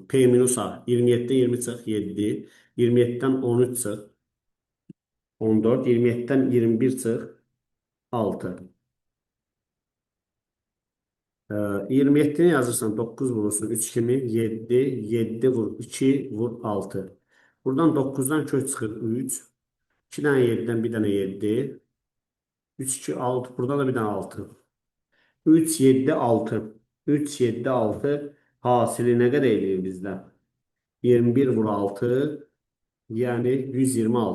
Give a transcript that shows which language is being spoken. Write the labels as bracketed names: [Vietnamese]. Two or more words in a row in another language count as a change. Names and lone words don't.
[Azerbaijani] P minus A. 27'den 20 çıx 7. 27'den 13 çıx 14. 27'den 21 çıx 6. 27'ni yazırsan 9 vurursun 3 kimi 7. 7 vur 2 vur 6. Buradan 9'dan kök çıxır 3. [Turkish] 2'den 7'den bir tane 7. 3 2 6. Burada da bir tane 6. 3 7 6. [Azerbaijani] 3 7 6 hasili nə qədər eləyir bizdə? 21 vur 6 yani 126.